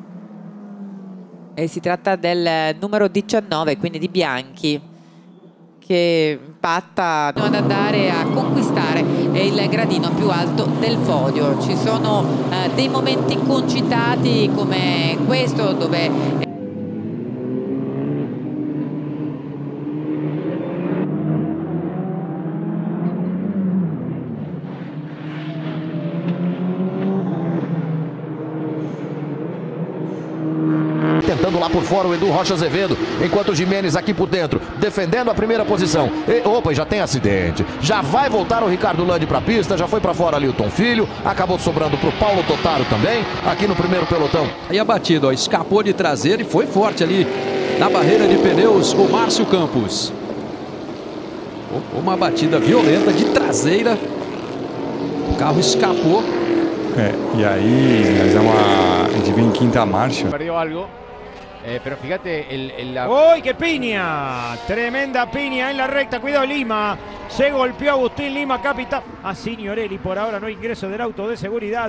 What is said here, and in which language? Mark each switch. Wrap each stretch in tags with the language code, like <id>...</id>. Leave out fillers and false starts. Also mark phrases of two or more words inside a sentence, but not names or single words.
<it>E si tratta del numero 19, quindi di Bianchi, che impatta ad andare a conquistare il gradino più alto del podio. Ci sono dei momenti concitati come questo, dove</it> <pt>tentando lá por fora o Edu Rocha Azevedo, enquanto o Jimenez aqui por dentro, defendendo a primeira posição. Opa, já tem acidente. Já vai voltar o Ricardo Landi para a pista, já foi para fora ali o Tom Filho, acabou sobrando para o Paulo Totaro também, aqui no primeiro pelotão. Aí a batida, ó, escapou de traseira e foi forte ali na barreira de pneus o Márcio Campos. Uma batida violenta de traseira, o carro escapou.</pt> <es>Y ahí</es> <pt>a gente vem em quinta marcha.</pt> <es>Perdió algo. Pero fíjate, ¡Uy, qué piña! Tremenda piña en la recta. Cuidado, Lima. Se golpeó Agustín Lima, capitán. A Signorelli. Por ahora no hay ingreso del auto de seguridad.</es>